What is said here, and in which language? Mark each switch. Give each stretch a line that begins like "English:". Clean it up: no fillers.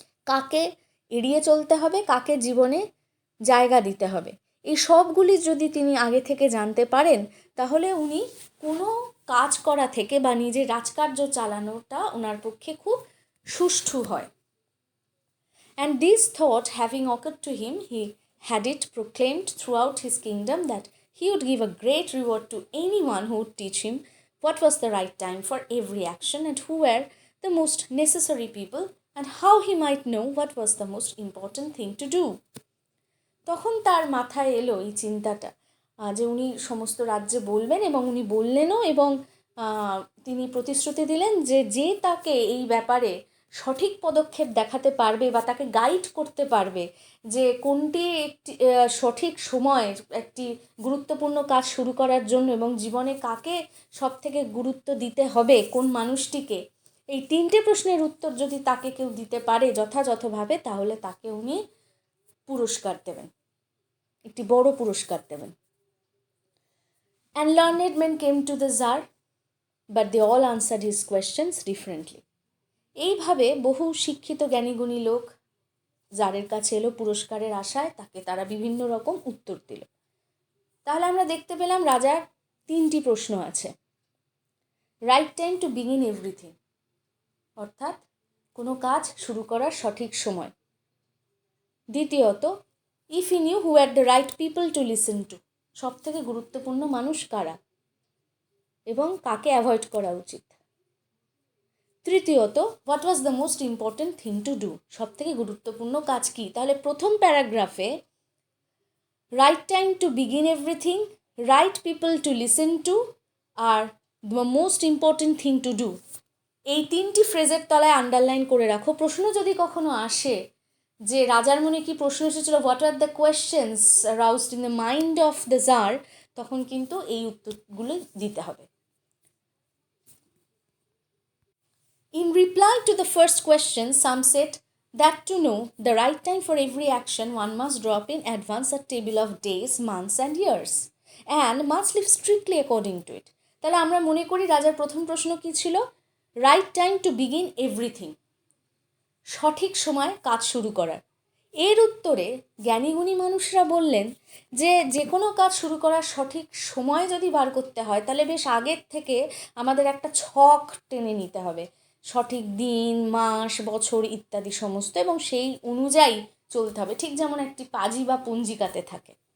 Bangla: কাকে এড়িয়ে চলতে হবে, কাকে জীবনে জায়গা দিতে হবে, এই সবগুলি যদি তিনি আগে থেকে জানতে পারেন তাহলে উনি কোনো কাজ করা থেকে বা নিজের রাজকার্য চালানোটা ওনার পক্ষে খুব সুষ্ঠু হয়।
English: And this thought having occurred to him, he had it proclaimed throughout his kingdom that he would give a great reward to anyone who would teach him what was the right time for every action and who were the most necessary people and how he might know what was the most important thing to do.
Bangla: তখন তার মাথায় এলো এই চিন্তাটা যে উনি সমস্ত রাজ্যে বলবেন এবং উনি বললেনও এবং তিনি প্রতিশ্রুতি দিলেন যে তাকে এই ব্যাপারে সঠিক পদক্ষেপ দেখাতে পারবে বা তাকে গাইড করতে পারবে যে কোনটি একটি সঠিক সময় একটি গুরুত্বপূর্ণ কাজ শুরু করার জন্য এবং জীবনে কাকে সব থেকে গুরুত্ব দিতে হবে, কোন মানুষটিকে, এই 3টে প্রশ্নের উত্তর যদি তাকে কেউ দিতে পারে যথাযথভাবে তাহলে তাকে উনি পুরস্কার দেবেন, একটি বড় পুরস্কার দেবেন।
English: And learned men came to the Tsar, but they all answered his questions differently.
Bangla: এইভাবে বহু শিক্ষিত জ্ঞানীগুণী লোক জারের কাছে এলো পুরস্কারের আশায়, তাকে তারা বিভিন্ন রকম উত্তর দিল। তাহলে আমরা দেখতে পেলাম রাজার 3টি প্রশ্ন আছে।
English: right time to begin everything,
Bangla: অর্থাৎ কোনো কাজ শুরু করার সঠিক সময়। দ্বিতীয়ত,
English: if he knew who had the right people to listen to,
Bangla: সব থেকে গুরুত্বপূর্ণ মানুষ কারা এবং কাকে অ্যাভয়েড করা উচিত। তৃতীয়ত,
English: what was the most important thing to do,
Bangla: সব থেকে গুরুত্বপূর্ণ কাজ কী। তাহলে প্রথম প্যারাগ্রাফে
English: right time to begin everything, right people to listen to, আর the most important thing to do,
Bangla: এই তিনটি ফ্রেজের তলায় আন্ডারলাইন করে রাখো। প্রশ্ন যদি কখনো আসে যে রাজার মনে কি প্রশ্ন এসেছিল,
English: what are the questions roused in the mind of the tsar,
Bangla: তখন কিন্তু এই উত্তরগুলো দিতে হবে।
English: In reply to the first question, some said that to know the right time for every action, one must draw up in advance a table of days, months and years and must live strictly according to it.
Bangla: তাহলে আমরা মনে করি রাজার প্রথম প্রশ্ন কি ছিল?
English: right time to begin everything,
Bangla: সঠিক সময় কাজ শুরু করার। এর উত্তরে জ্ঞানীগুণী মানুষরা বললেন যে যে কোনো কাজ শুরু করার সঠিক সময় যদি বার করতে হয় তাহলে বেশ আগের থেকে আমাদের একটা ছক টেনে নিতে হবে, সঠিক দিন, মাস, বছর ইত্যাদি সমস্ত, এবং সেই অনুযায়ী চলতে হবে, ঠিক যেমন একটি পাজি বা পঞ্জিকাতে থাকে।